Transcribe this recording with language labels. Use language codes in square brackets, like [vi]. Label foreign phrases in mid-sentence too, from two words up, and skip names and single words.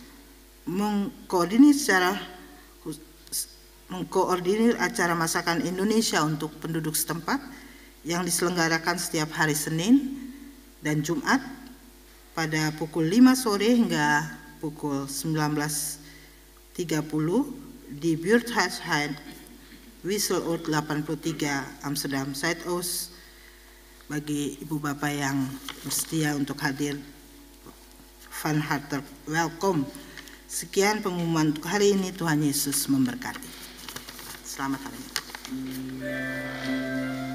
[id] mengkoordinir acara masakan Indonesia untuk penduduk setempat yang diselenggarakan setiap hari Senin dan Jumat pada pukul 5 sore hingga pukul 19.30 di Buurthuisheim Wisseloord 83 Amsterdam Zuidoost. Bagi ibu bapak yang bersedia untuk hadir, [nl] van harte welkom. [id] Sekian pengumuman untuk hari ini. Tuhan Yesus memberkati. Selamat hari.